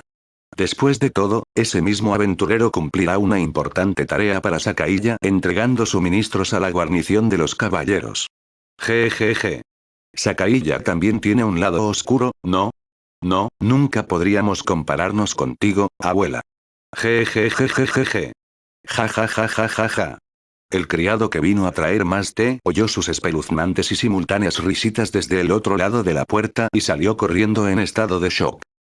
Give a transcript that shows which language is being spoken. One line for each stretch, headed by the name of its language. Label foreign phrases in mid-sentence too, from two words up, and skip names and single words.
Spanish: Después de todo, ese mismo aventurero cumplirá una importante tarea para Sakaiya entregando suministros a la guarnición de los caballeros. Jejeje. Sakaiya también tiene un lado oscuro, ¿no? No, nunca podríamos compararnos contigo, abuela. Jejejejejeje. Ja ja ja ja ja ja. El criado que vino a traer más té oyó sus espeluznantes y simultáneas risitas desde el otro lado de la puerta y salió corriendo en estado de shock.